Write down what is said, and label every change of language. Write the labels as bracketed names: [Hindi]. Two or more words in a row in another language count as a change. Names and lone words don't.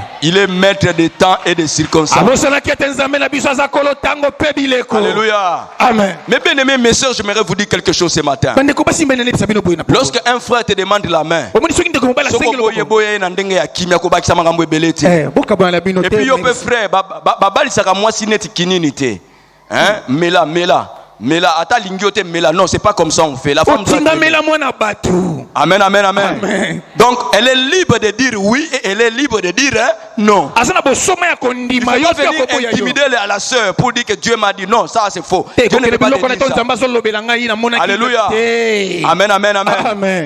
[French] Il est maître des temps et des circonstances. Alléluia. Amen. Mes bien-aimés, mes soeurs, j'aimerais vous dire quelque chose ce matin. Lorsque un frère te demande la main, et puis frère, Mela, ata lingiote mela, non, c'est pas comme ça on fait. La femme doit amen, amen, amen. Donc, elle est libre de dire oui et elle est libre de dire non. Il ne faut pas venir intimider à la sœur pour dire que Dieu m'a dit non, ça c'est faux. Dieu ne peut pas dire ça. Alléluia. Amen, amen, amen.